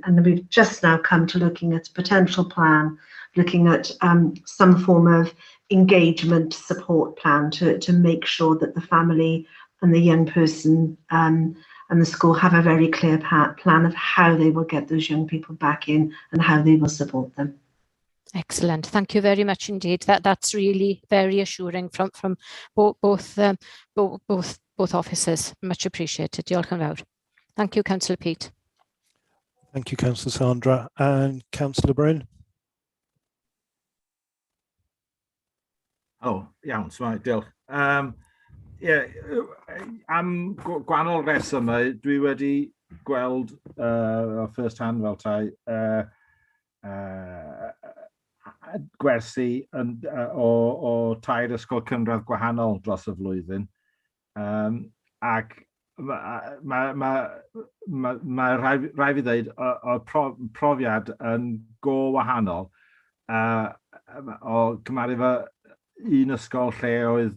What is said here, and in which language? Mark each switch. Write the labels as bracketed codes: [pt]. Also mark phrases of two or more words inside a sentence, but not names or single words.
[en] And we've just now come to looking at a potential plan, looking at some form of engagement support plan to make sure that the family and the young person and the school have a very clear plan of how they will get those young people back in and how they will support them. Excellent. Thank you very much indeed. That's really very assuring from both officers. Much appreciated. [cy] Diolch yn fawr. [en] Thank you, Councillor Pete. Thank you, Councillor Sandra. And Councillor Bryn. [cy] Oh, iawn, diolch. Am gwahanol resymau, dwi wedi gweld [en] first hand [cy] fel tai gwersi o tair ysgol cynradd gwahanol dros y flwyddyn. Ac mae rai fi ddweud o profiad yn go wahanol o cymaru fo un ysgol lle oedd